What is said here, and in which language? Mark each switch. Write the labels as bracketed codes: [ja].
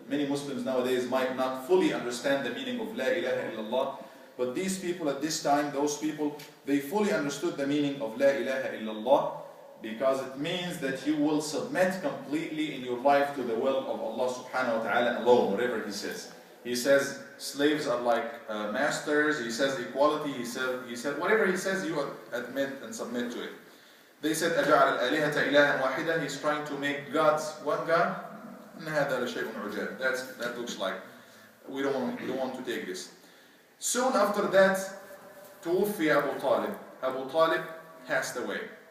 [en] Many Muslims nowadays might not fully understand the meaning of La ilaha illallah, but these people at this time, those people, they fully understood the meaning of La ilaha illallah, because it means that you will submit completely in your life to the will of Allah subhanahu wa ta'ala alone, whatever He says. He says slaves are like masters. He says equality. He said whatever He says, you admit and submit to it. They said [ar] أَجَعَلَ الْآلِهَةَ إِلَهًا وَاحِدًا. [en] He's trying to make gods one God. [ar] هَذَا لَشَيْءٌ عُجَابٌ. [en] That looks like we don't want to take this. Soon after that, توفي Abu Talib. Abu Talib passed away.